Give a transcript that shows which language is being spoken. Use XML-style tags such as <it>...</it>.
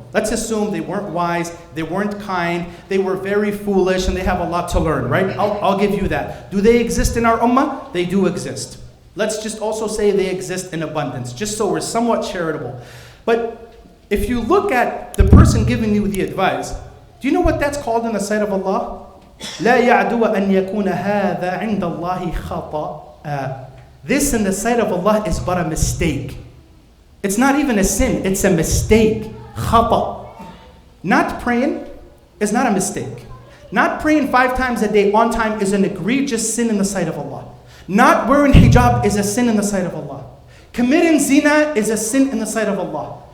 <en>Let's assume they weren't wise, they weren't kind, they were very foolish, and they have a lot to learn, right? I'll give you that. Do they exist in our ummah? They do exist. Let's just also say they exist in abundance, just so we're somewhat charitable. But if you look at the person giving you the advice, do you know what that's called in the sight of Allah?</en> <ar>لا يعدو أن يكون هذا عند الله خطأ.</ar> <en>This in the sight of Allah is but a mistake. It's not even a sin, it's a mistake. Khata. Not praying is not a mistake. Not praying 5 times a day on time is an egregious sin in the sight of Allah. Not wearing hijab is a sin in the sight of Allah. Committing zina is a sin in the sight of Allah.</en>